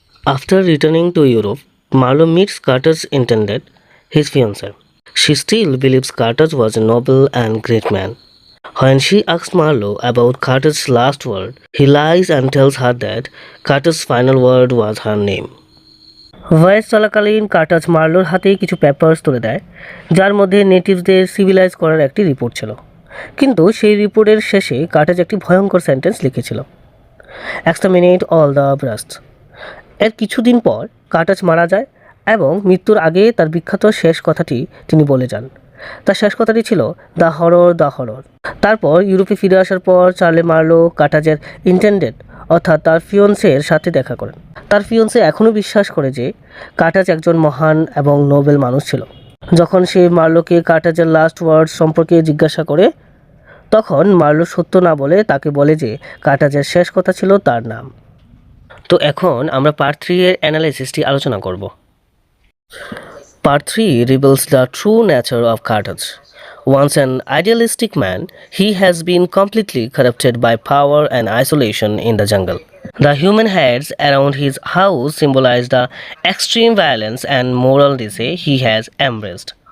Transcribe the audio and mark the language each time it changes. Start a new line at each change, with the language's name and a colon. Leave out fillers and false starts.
English: After returning to Europe, Marlowe meets Carthage's intended, his fiancée. She still believes Carthage was a noble and great man. When she asks Marlowe about Carter's last word, he lies and tells her that Carter's final word was her name.
Bangla: Voice চলাকালীন কার্টাজ মার্লোর হাতেই কিছু papers তুলে দেয়, যার মধ্যে নেটিভসদের civilise করার একটি report ছিল। কিন্তু সেই রিপোর্টের শেষে কার্টাজ একটি ভয়ঙ্কর সেন্টেন্স লিখেছিল,
English: "Exterminate all the brutes."
Bangla: এর কিছুদিন পর কার্টাজ মারা যায় এবং মৃত্যুর আগে তার বিখ্যাত শেষ কথাটি তিনি বলে যান। তার শেষ কথাটি ছিল,
English: "The horror, the horror."
Bangla: তারপর ইউরোপে ফিরে আসার পর চার্লি মার্লো কার্টাজের ইন্টেন্ডেড অর্থাৎ তার ফিয়ন্সের সাথে দেখা করেন। তার ফিয়ন্সে এখনও বিশ্বাস করে যে কার্টাজ একজন মহান এবং নোবেল মানুষ ছিল। যখন সে মার্লোকে কার্টাজের লাস্ট ওয়ার্ডস সম্পর্কে জিজ্ঞাসা করে, তখন মার্লো সত্য না বলে তাকে বলে যে কার্টাজের শেষ কথা ছিল তার নাম। তো এখন আমরা পার্ট 3 এর অ্যানালাইসিসটি আলোচনা করব।
English: Part 3 reveals the true nature of Carthage. Once an idealistic man, he has been completely corrupted by power and isolation in the jungle. The human heads around his house symbolize the extreme violence and moral decay he has embraced.